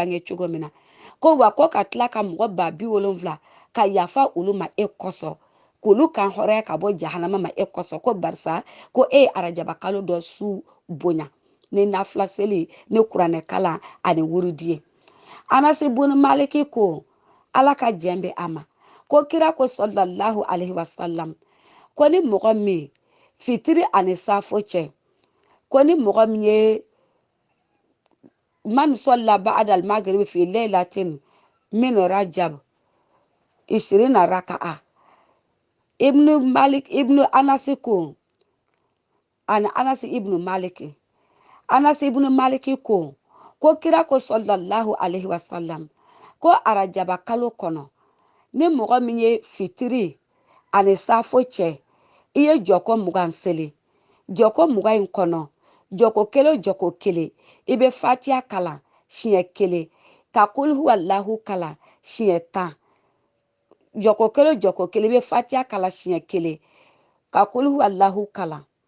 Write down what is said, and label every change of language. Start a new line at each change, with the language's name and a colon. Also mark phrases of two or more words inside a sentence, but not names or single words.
Bambara: bange cogo min na ko wa ko ka tila ka mɔgɔ 70,000 ka yafa olu ma e kosɔn k'olu kan hɔrɔnya ka bɔ jahanama ma e kosɔn ko barisa ko e ye arajaba kalo dɔ su bonya ni nafila seli ni kuranɛ kalan ani wurudi ye Anasi bun Maliki ko ala ka jɛn bɛ a ma ko kira ko
Arabic: صلى الله عليه وسلم
Bambara: ko ni mɔgɔ min fitiri ani safo cɛ ko ni mɔgɔ min ye
Arabic: من صلى بعد المغرب في ليلة من رجب 20 ركعة ibnu Anasi ko ana Anasi ibnu Maliki Anasi
Bambara: ibnu Maliki ko kira ko
Arabic: صلى الله عليه وسلم
Bambara: ko arajaba kalo kɔnɔ ni mɔgɔ min ye fitiri ani safo cɛ i ye jɔkɔ 20 seli jɔkɔ 20 in kɔnɔ jɔkɔ kelen i bɛ fatiha kalan siɲɛ 1 ka
Arabic: قل هو الله
Bambara: kalan siɲɛ 10 jɔkɔ kelen i bɛ fatiha kalan siɲɛ 1 ka
Arabic: قل هو الله
Bambara: kalan